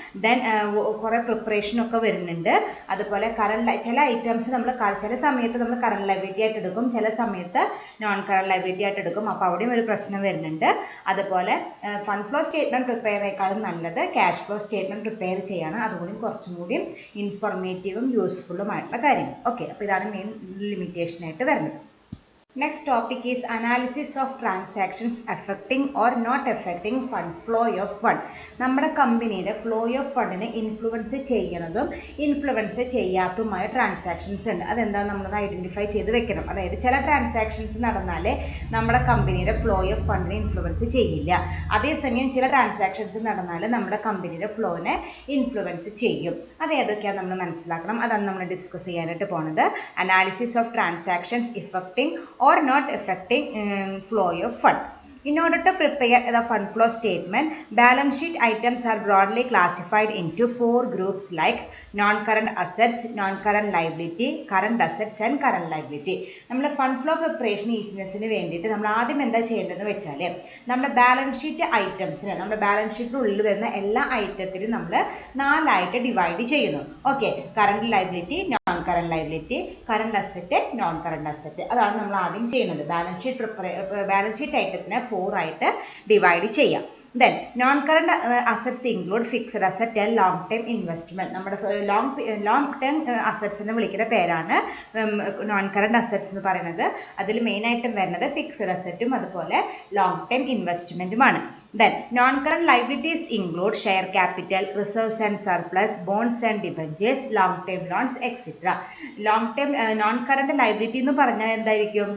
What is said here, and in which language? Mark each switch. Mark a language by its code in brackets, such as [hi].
[ml] Then കുറേ പ്രിപ്പറേഷനൊക്കെ വരുന്നുണ്ട്. അതുപോലെ ചില ഐറ്റംസ് നമ്മൾ ചില സമയത്ത് നമ്മൾ കറണ്ട് ലയബിലിറ്റി ആയിട്ട് എടുക്കും, ചില സമയത്ത് നോൺ കറണ്ട് ലയബിലിറ്റി ആയിട്ട് എടുക്കും. എടുക്കും. അപ്പോൾ അവിടെയും ഒരു പ്രശ്നം വരുന്നുണ്ട്. അതുപോലെ ഫണ്ട് ഫ്ലോ സ്റ്റേറ്റ്മെൻറ്റ് പ്രിപ്പയർ ചെയ്യേക്കാളും നല്ലത് ക്യാഷ് ഫ്ലോ സ്റ്റേറ്റ്മെൻറ്റ് പ്രിപ്പയർ ചെയ്യാണ്. അതുകൂടി കുറച്ചും കൂടി ഇൻഫോർമേറ്റീവും യൂസ്ഫുള്ളുമായിട്ടുള്ള കാര്യങ്ങൾ. ഓക്കെ, അപ്പോൾ ഇതാണ് മെയിൻ ലിമിറ്റേഷനായിട്ട് വരുന്നത്. [en] Next topic is analysis of transactions affecting or not affecting flow of fund. [ml] നമ്മുടെ കമ്പനിയുടെ ഫ്ലോ ഓഫ് ഫണ്ടിനെ ഇൻഫ്ലുവൻസ് ചെയ്യുന്നതും ഇൻഫ്ലുവൻസ് ചെയ്യാത്തതുമായ ട്രാൻസാക്ഷൻസ് ഉണ്ട്. അതെന്താ നമ്മളത് ഐഡൻറ്റിഫൈ ചെയ്ത് വെക്കണം. അതായത് ചില ട്രാൻസാക്ഷൻസ് നടന്നാൽ നമ്മുടെ കമ്പനിയുടെ ഫ്ലോ ഓഫ് ഫണ്ടിനെ ഇൻഫ്ലുവൻസ് ചെയ്യില്ല. അതേസമയം ചില ട്രാൻസാക്ഷൻസ് നടന്നാൽ നമ്മുടെ കമ്പനിയുടെ ഫ്ലോനെ ഇൻഫ്ലുവൻസ് ചെയ്യും. അത് ഏതൊക്കെയാണ് നമ്മൾ മനസ്സിലാക്കണം. അതാണ് നമ്മൾ ഡിസ്കസ് ചെയ്യാനായിട്ട് പോകുന്നത്. [en] Analysis of transactions affecting or not affecting flow of fund. In order to prepare the fund flow statement, balance sheet items are broadly classified into 4 groups like non-current assets, non-current liability, current assets and current liability. [ml] നമ്മൾ fund flow preparation ഈസിനെസ്സിന് വേണ്ടിയിട്ട് നമ്മൾ ആദ്യം എന്താ ചെയ്യേണ്ടതെന്ന് വെച്ചാൽ നമ്മുടെ balance sheet ഐറ്റംസിന് നമ്മുടെ balance ഷീറ്റിനുള്ളിൽ വരുന്ന എല്ലാ ഐറ്റത്തിനും നമ്മൾ 4 ആയിട്ട് ഡിവൈഡ് ചെയ്യുന്നു. Okay, current liability, non current liability, current asset, non current asset. അതാണ് നമ്മൾ ആദ്യം ചെയ്യുന്നത്. ബാലൻസ് ഷീറ്റ് ഐറ്റത്തിനെ 4 ആയിട്ട് ഡിവൈഡ് ചെയ്യാം. [en] Then non-current assets include fixed asset and long-term investment. [ml] നമ്മുടെ long-term assetsനെ വിളിക്കുന്ന പേരാണ് non-current assets എന്ന് പറയുന്നത്. അതിൽ മെയിനായിട്ടും വരുന്നത് ഫിക്സഡ് അസറ്റും അതുപോലെ long-term ഇൻവെസ്റ്റ്മെൻറ്റുമാണ്. [en] Then non-current liabilities include share capital, reserves and surplus, bonds and debentures, long-term loans, etc. [ml] Long-term non-current liability എന്ന് പറഞ്ഞാൽ എന്തായിരിക്കും?